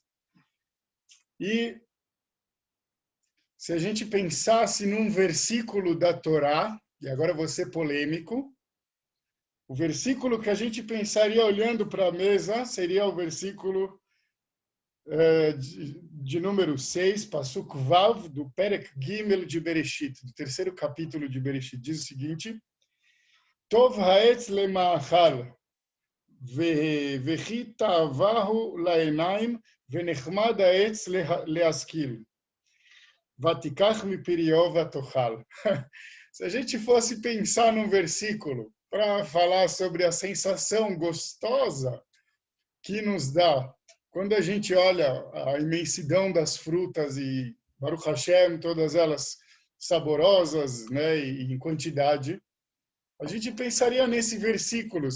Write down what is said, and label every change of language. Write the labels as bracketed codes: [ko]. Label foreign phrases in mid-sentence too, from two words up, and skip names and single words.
[pt] E se a gente pensasse num versículo da Torá, e agora vou ser polêmico, o versículo que a gente pensaria olhando para a mesa seria o versículo de número 6, [he] פסוק ו, [pt] do [he] פרק ג [pt] de Bereshit, do 3º capítulo de Bereshit, diz o seguinte: [he] טוב העץ למאכל, וכי תאוה הוא לעינים, ונחמד העץ להשכיל, ותקח מפריו ותאכל. [pt] Se a gente fosse pensar num versículo para falar sobre a sensação gostosa que nos dá quando a gente olha a imensidão das frutas e, [he] ברוך השם, [pt] todas elas saborosas, né, e em quantidade, a gente pensaria nesse versículo.